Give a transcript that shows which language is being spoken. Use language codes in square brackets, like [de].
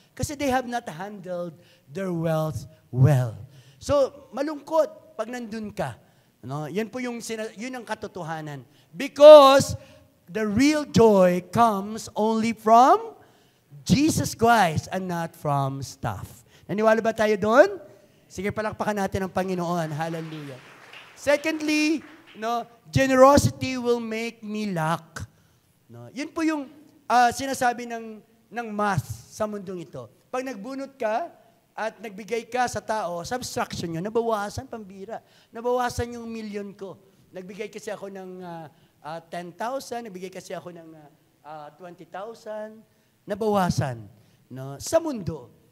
[en] Kasi they have not handled their wealth well. [tl] So, malungkot pag nandun ka. No? Yan po yun ang katotohanan. [en] Because the real joy comes only from Jesus Christ and not from stuff. [tl] Naniwala ba tayo doon? Sige, palakpakan natin ang Panginoon. Hallelujah. [en] Secondly, no, generosity will make me lack. [tl] No, yun po yung sinasabi ng math sa mundong ito. Pag nagbunot ka at nagbigay ka sa tao, subtraction yun, nabawasan, pambira. Nabawasan yung million ko. Nagbigay kasi ako ng 10,000, nagbigay kasi ako ng 20,000, nabawasan, no, sa mundo.